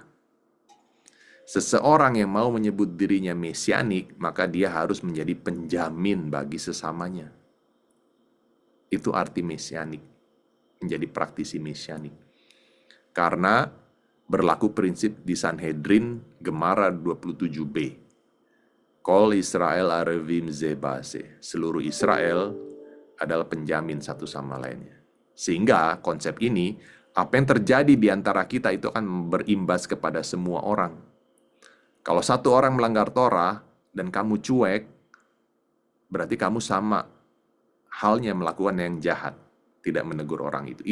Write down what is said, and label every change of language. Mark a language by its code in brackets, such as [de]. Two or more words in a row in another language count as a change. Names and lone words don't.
[id] Seseorang yang mau menyebut dirinya mesianik, maka dia harus menjadi penjamin bagi sesamanya. Itu arti mesianik, menjadi praktisi mesianik. Karena berlaku prinsip di Sanhedrin Gemara 27b. [he] כל ישראל ערבים זה בזה. [id] Seluruh Israel adalah penjamin satu sama lainnya. Sehingga konsep ini, apa yang terjadi di antara kita itu akan berimbas kepada semua orang. Kalau satu orang melanggar Torah dan kamu cuek, berarti kamu sama halnya melakukan yang jahat, tidak menegur orang itu.